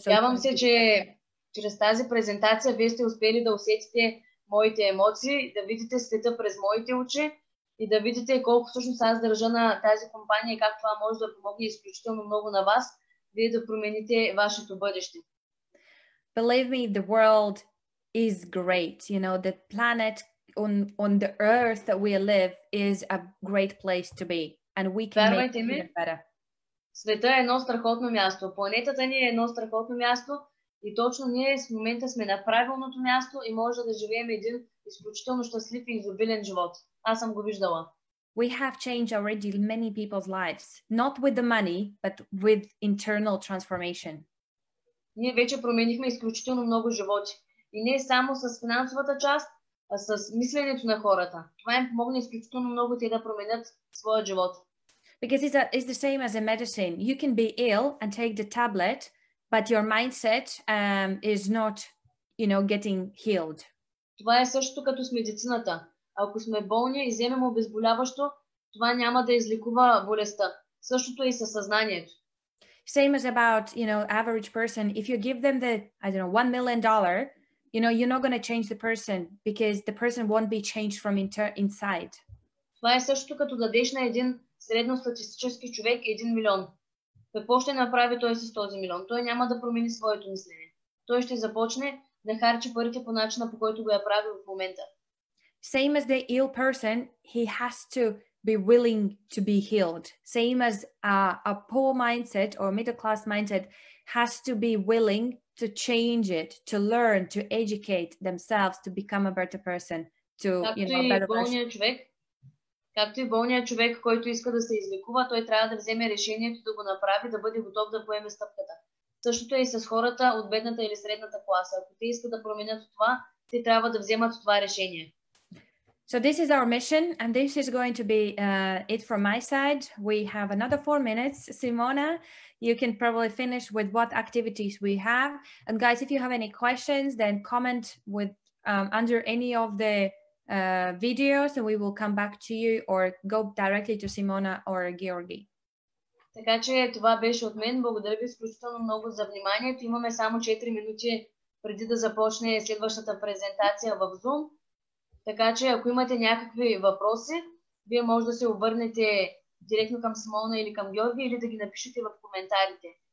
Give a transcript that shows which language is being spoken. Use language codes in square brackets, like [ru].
[bg] надявам се, че чрез тази презентация вие сте успели да усетите моите емоции, да видите света през моите очи и да видите колко всъщност аз държа на тази компания и как това може да помогне изключително много на вас, вие да промените вашето бъдеще. [en] Believe me, the world is great. You know, the planet on the earth that we live is a great place to be, and we can make it better. [bg] Света е едно страхотно място. Планетата ни е едно страхотно място и точно ние в момента сме на правилното място и може да живеем един изключително щастлив и изобилен живот. Аз съм го виждала. [en] We have changed already many people's lives, not with the money, but with internal transformation. [bg] Ние вече променихме изключително много животи. И не само с финансовата част, а с мисленето на хората. Това им помогне изключително много те да променят своя живот. [en] Because it's the same as a medicine. You can be ill and take the tablet, but your mindset is not, you know, getting healed. [bg] Това е същото като с медицината. Ако сме болни и вземем обезболяващо, това няма да излекува болестта. Същото е и със съзнанието. [en] Same as about, you know, average person. If you give them the, I don't know, $1 million, you know, you're not going to change the person because the person won't be changed from inside. [bg] Това е същото като дадеш на един средностатистически човек 1 милион. Какво ще направи той с този милион? Той няма да промени своето мислене. Той ще започне да харчи парите по начина, по който го е правил в момента. [en] Same as the ill person, he has to be willing to be healed. Same as a poor mindset or middle class mindset has to be willing to change it, to learn, to educate themselves, to become a better person, to, you know, a better person. [bg] Както и болният човек, който иска да се излекува, той трябва да вземе решението да го направи, да бъде готов да поеме стъпката. Същото е и с хората от бедната или средната класа. Ако те искат да променят това, те трябва да вземат това решение. [en] So this is our mission, and this is going to be it from my side. We have another 4 minutes. Simona, you can probably finish with what activities we have. And guys, if you have any questions, then comment with under any of the videos, and we will come back to you or go directly to Simona or Georgi. [bg] Така че това беше от мен. Благодаря ви изключително много за вниманието. Имаме само 4 минути преди да започне следващата презентация в Zoom. Така че ако имате някакви въпроси, вие може да се обърнете директно към Симона или към Георги или да ги напишете в коментарите.